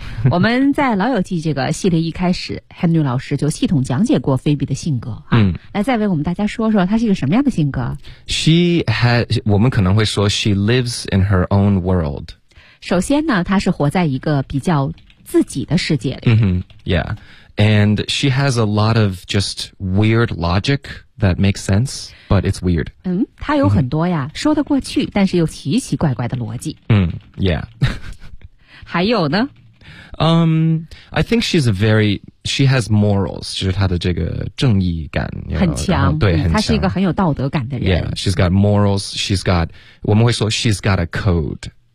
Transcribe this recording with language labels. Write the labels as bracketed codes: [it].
[zh] 我们在老友记这个系列一开始 Henry 老师就系统讲解过菲比的性格、来再为我们大家说说她是一个什么样的性格。 [en] She has, 我们可能会说 She lives in her own world. [zh] 首先呢她是活在一个比较自己的世界里。嗯、yeah. [en] And she has a lot of just weird logic that makes sense, but it's weird. [zh] 嗯，她有很多呀、mm-hmm. 说得过去但是又奇奇怪怪的逻辑。嗯、mm, yeah. 还有呢？ [en] I think she's a very, she has morals, 就是她的这个正义感。 You know, [zh] 很强。对、很强。她是一个很有道德感的人。 [en] Yeah, she's got morals, she's got, 我们会说 she's got a code.